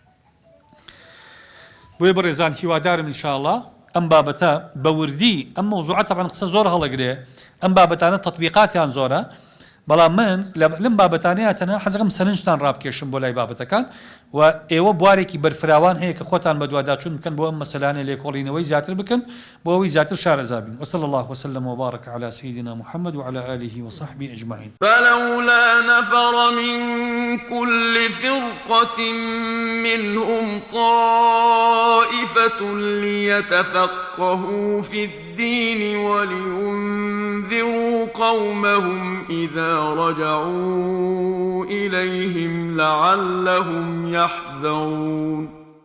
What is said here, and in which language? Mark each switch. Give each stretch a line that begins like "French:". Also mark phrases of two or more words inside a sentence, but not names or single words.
Central Kurdish: بۆیە بەڕێزان هیوادارم ئینشاءالله ئەم بابەتە بە وردی ئەم مەوزوعە طبعاً قسە زۆر هەڵەگرێ ئەم بابەتانە تەطبیقاتیان زۆرە بەڵام من لەم بابەتانەیە تەنها حەزەکەم سەرنجتان ڕابکێشم بۆ لای بابەتەکان و ئێوە بوارێکی بەرفراوان هەیە کە خۆتان بە دوواداچوون بکەن بۆ ئەم مەسەلانە لێکۆڵینەوەی زیاتر بکەن بۆ ئەوەی زیاتر شارەزا بین
Arabic: وصلى الله وسلم وبارك على سيدنا محمد وعلى آله وصحبه أجمعين فلولا نفر من كل فرقة منهم طائفة ليتفقهوا في الدين ولينذروا قومهم إذا رجعوا إليهم لعلهم يحذرون